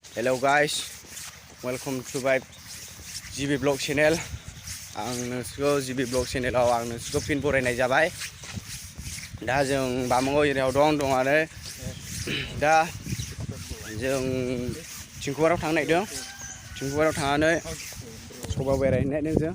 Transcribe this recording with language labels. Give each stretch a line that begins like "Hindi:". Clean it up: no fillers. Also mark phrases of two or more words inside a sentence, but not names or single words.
English: Hello guys, welcome to my jibi blog channel.
Bodo: आं नोंसोरखौ jibi
English: blog channelआव
Bodo: आं नोंसोरखौ फिन बरायनाय जाबाय। दा जों बामंगाव एरियायाव दं आरो दा जों थिंखुवाराव थांनो नागिरदों। थिंखुवाराव थांनानै सबायाव बेरायहैनो नागिरदों जों।